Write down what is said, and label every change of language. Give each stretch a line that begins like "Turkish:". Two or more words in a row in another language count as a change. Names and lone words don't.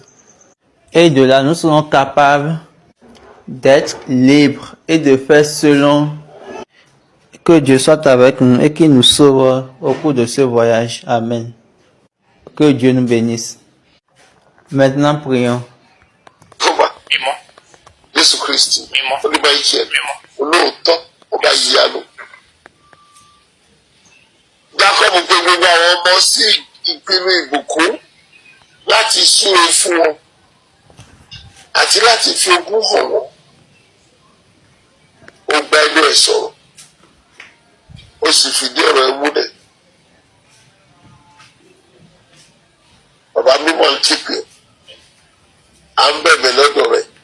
French: Et de là, nous serons capables d'être libres et de faire selon que Dieu soit avec nous et qu'il nous sauve au cours de ce voyage. Amen. Que Dieu nous bénisse. Maintenant, prions.
Yoruba: Jacob pe gbogbo àwọn ọmọ sí ìpinnu ìbùkún láti súre fún wọn àti láti fi ogún hàn wọn. Ó gba inú ẹ̀ sọ̀rọ̀, ó sì fìdí ọ̀rọ̀ ẹ̀ múlẹ̀. Bàbá mímọ́ ń képe, à ń bẹ̀bẹ̀ lọ́dọ̀ rẹ̀.